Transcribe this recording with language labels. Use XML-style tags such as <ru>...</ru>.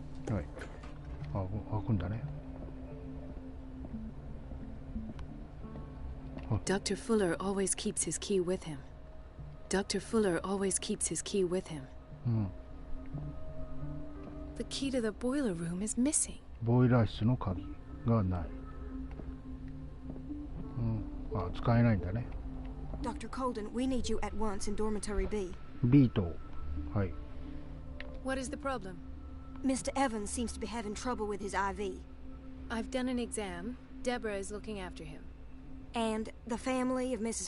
<ja>はい。開くんだね。</ja> <en>Dr. Fuller always keeps his key with him. Dr. Fuller always keeps his key with him. The key to the boiler room is missing.</en> <ja>ボイラー室の鍵がない。あ、使えないんだね。</ja> <en>Dr. Colden, we need you at once in Dormitory B.</en> <ja>B と、はい。</ja> <en>What is the problem? Mr. Evans seems to be having trouble with his IV. I've done an exam. Deborah is looking after him. And the family of Mrs.</en>